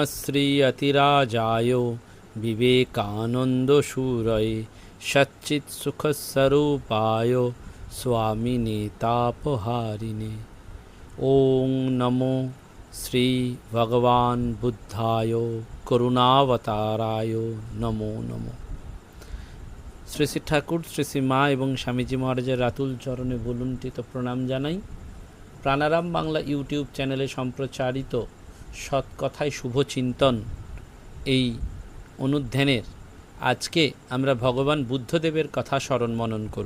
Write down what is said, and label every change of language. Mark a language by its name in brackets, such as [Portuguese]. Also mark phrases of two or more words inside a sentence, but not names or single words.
[Sanskrit] श्री अतिराजाय विवेकानंदशूरये सच्चित्सुखस्वरूपाय स्वामिने तापहारिणे। ओं नमो श्री भगवान बुद्धाय करुणावताराय नमो नमो। [Bangla] শ্রী শ্রী ঠাকুর শ্রী শ্রী মা এবং স্বামীজি মহারাজের রাতুল চরণে বলুন্ঠিত প্রণাম জানাই। প্রাণারাম বাংলা ইউটিউব চ্যানেলে সম্প্রচারিত সৎকথায় শুভ চিন্তন এই অনুধ্যানের আজকে আমরা ভগবান বুদ্ধদেবের কথা স্মরণ মনন করব।